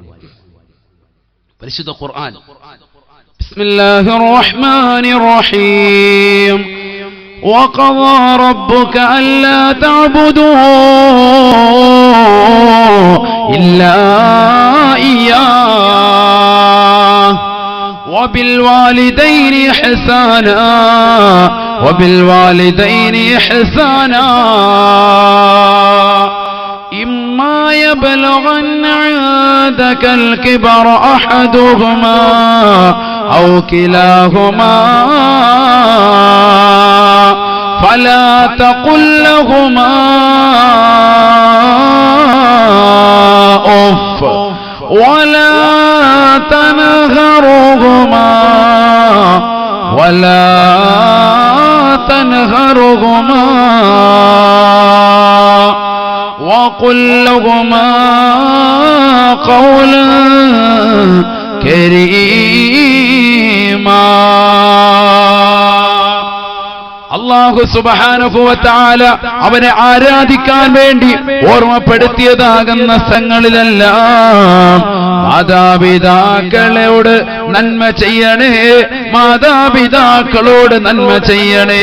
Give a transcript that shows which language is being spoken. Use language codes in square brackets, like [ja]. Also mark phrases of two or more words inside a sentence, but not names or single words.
[ml] പരിശുദ്ധ ഖുർആൻ [ar] بسم الله الرحمن الرحيم وقضى ربك ألا تعبدوا إلا إياه وبالوالدين إحسانا إما يبلغن عندك الكبر أحدهما أو كلاهما فلا تقل لهما أف ولا تنهرهما وقل لهما قولا كريما. الله سبحانه وتعالى [ml] അവനെ ആരാധിക്കാൻ വേണ്ടി ഓർമ്മപ്പെടുത്തിയതാകുന്ന സ്ഥലങ്ങളിലെല്ലാം മാതാപിതാക്കളോട് നന്മ ചെയ്യണേ, മാതാപിതാക്കളോട് നന്മ ചെയ്യണേ.